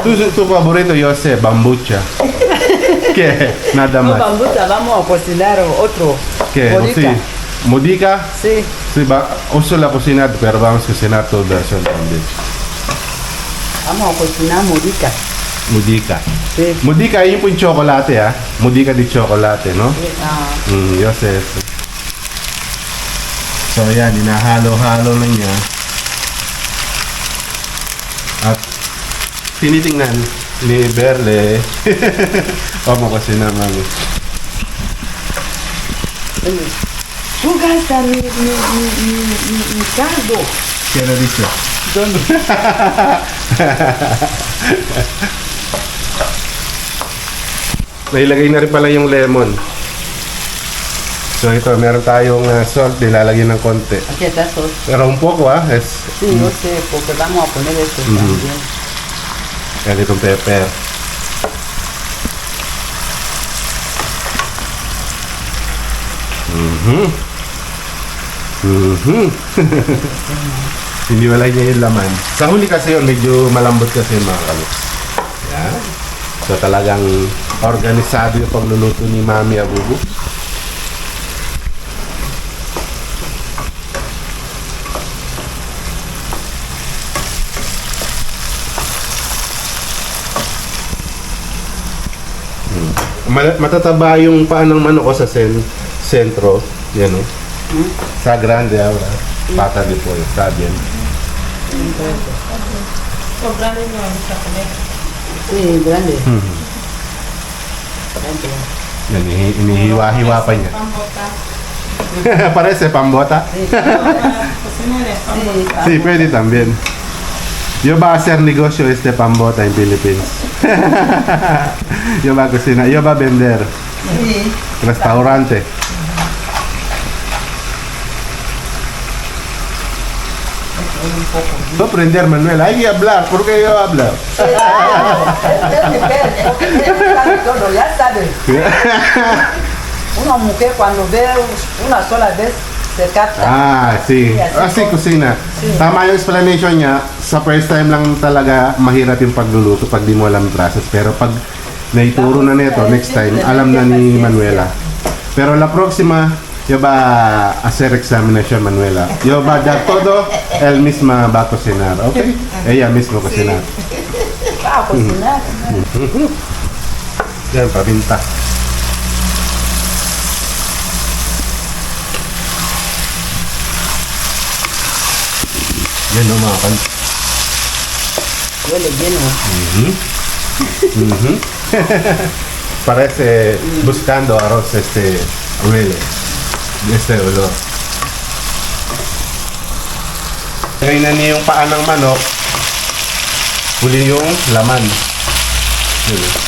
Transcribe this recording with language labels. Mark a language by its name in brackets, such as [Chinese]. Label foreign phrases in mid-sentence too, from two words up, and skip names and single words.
[Spanish] Tu favorito yo sé, bambucha. ¿Qué? Nada No, más. bambuta, vamos a cocinar otro. ¿Qué? Bonita. Sí. ¿Mudica? Sí. Sí, uso la cocina, pero vamos a cocinar tu versión también. Vamos a cocinar murica. Mudica. Sí. [Filipino] Mudica, yun po yung chocolate, ah. [Spanish] Mudica de chocolate, no? Ah, Yo sé eso. [Filipino] So, yan, hinahalo-halo na niya. At tinitingnan ni Berle. Vamos kasi na, Mami. [Spanish] tú gastas mi caldo. [Filipino] Kaya dito. [Spanish] ¿Dónde? [Filipino] Nailagay na rin pala yung lemon. So ito, meron tayong salt, nilalagyan ng konti. [Spanish] Aquí está sos. Pero un poco, es Sí, yo sé, porque vamos a poner esto también. [Filipino] ganitong pepper. Hiniwalay niya yung laman. Sa huli kasi yun, medyo malambot kasi yung mga kalos. Yan. So talagang organisado yung pagluluto ni Mami Abubu. Matataba yung paa ng manok ko sa sentro. [Spanish] Yan o. Sa grande ahora. Pata de pollo. Está bien. Los grandes no me gusta comer. Sí, grande. Grande. [Filipino] Yan, inihiwa-hiwa pa niya. [Spanish] Pambota. Parece pambota. Cocinar es pambota. Sí, pwede también. Yo va a hacer negocio este pambota en Philippines. Yo va a cocinar, yo va a vender. Sí. Restaurante. No aprender, Manuel. Hay que hablar. ¿Por qué yo hablo? Todo, ya sabes. Una mujer cuando ve una sola vez se capta. Ah, sí. Así cocina. [Filipino] Tama yung explanation niya. Sa [English] first time [Filipino] lang talaga mahirap yung pagluluto pag di mo alam yung process. Pero pag naituro na nito, [English] next time, [Filipino] alam na ni Manuela. [Spanish] Pero la próxima, yo va a hacer examinación, Manuela. Yo va a dar todo, él misma va a cocinar, ¿ok? Ella misma cocinar. Va a cocinar. [Filipino] Yan, pabinta. Yan o mga kan. [Spanish] Huele bien, ¿no? Parece buscando arroz huele este olor. [Filipino] Lagay na niya yung paa ng manok. Huli yung laman. Yun.